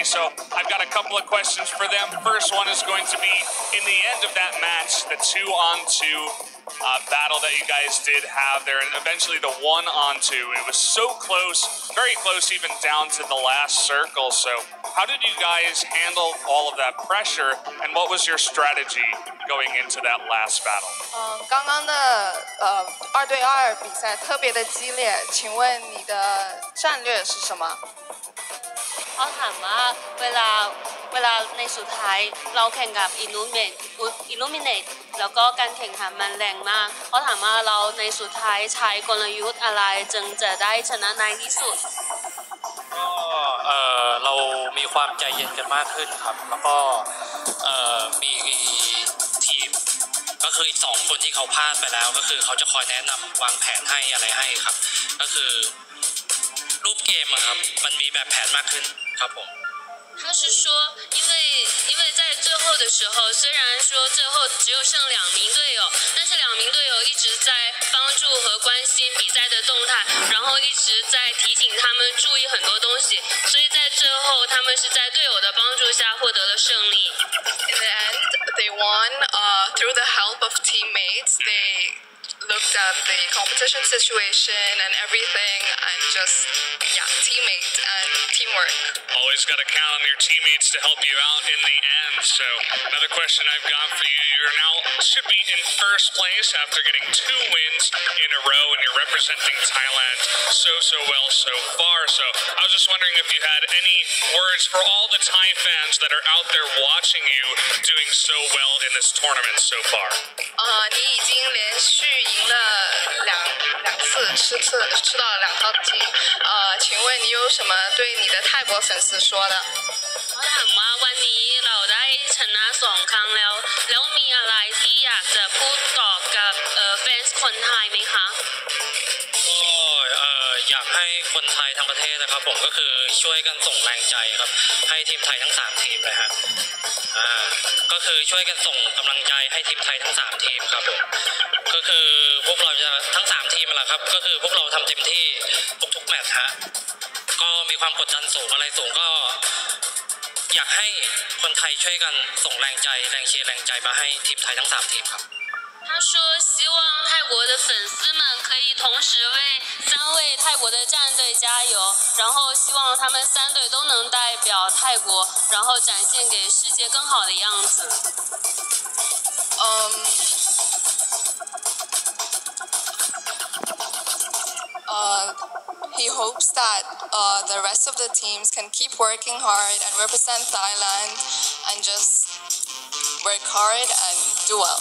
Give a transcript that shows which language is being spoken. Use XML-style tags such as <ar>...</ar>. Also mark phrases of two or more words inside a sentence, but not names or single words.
<en>So I've got a couple of questions for them. First one is going to be, in the end of that match, the 2-on-2 battle that you guys did have there, and eventually the 1-on-2. It was so close, very close even down to the last circle. So how did you guys handle all of that pressure, and what was your strategy going into that last battle?</en> <zh>刚刚的2对2比赛特别的激烈，请问你的战略是什么？</zh> <th>เขาถามว่าเวลาในสุดท้ายเราแข่งกับ Illuminate แล้วก็การแข่งขันมันแรงมากเขาถามว่าเราในสุดท้ายใช้กลยุทธ์อะไรจึงจะได้ชนะในที่สุด เรามีความใจเย็นกันมากขึ้นครับแล้วก็มีทีมก็คืออีก2 คนที่เขาพลาดไปแล้วก็คือเขาจะคอยแนะนำวางแผนให้อะไรให้ครับก็คือรูปเกมอะครับมันมีแบบแผนมากขึ้นครับผม</th> <zh>他是说，因为在最后的时候，虽然说最后只有剩2名队友，但是2名队友一直在帮助和关心比赛的动态，然后一直在提醒他们注意很多东西，所以在最后他们是在队友的帮助下获得了胜利。</zh> <en>In the end, they won through the help of teammates. They looked at the competition situation and everything, and just teammate and teamwork. Always got to count on your teammates to help you out in the end. So another question I've got for you, you're now should be in first place after getting 2 wins in a row, and you're representing Thailand so well so far. So I was just wondering if you had any words for all the Thai fans that are out there watching you doing so well in this tournament so far.</en> <zh>你已经连续赢了2次，吃到了2套鸡。请问你你有什么对你的泰国粉丝说的？</zh> <th>我ถามว่าวันนี้เราได้ชนะ2 ครั้งแล้วมีอะไรที่อยากจะพูดตอบกับแฟนคนไทยไหมคะ ก็อยากให้คนไทยทั้งประเทศนะครับผมก็คือช่วยกันส่งแรงใจครับให้ทีมไทยทั้ง3ทีมเลยฮะก็คือช่วยกันส่งกำลังใจให้ทีมไทยทั้ง3ทีมครับผมก็คือพวกเราจะทั้ง3ทีมแหละครับก็คือพวกเราทำเต็มที่ทุกๆแมตช์ฮะก็มีความกดดันสูงอะไรสูงก็อยากให้คนไทยช่วยกันส่งแรงใจแรงเชียร์แรงใจมาให้ทีมไทยทั้ง3ทีมครับ</th> <zh>他说希望泰国的粉丝们可以同时为3位泰国的战队加油，然后希望他们3队都能代表泰国，然后展现给世界更好的样子。</zh> <en>He hopes that the rest of the teams can keep working hard and represent Thailand and just work hard and do well.</en>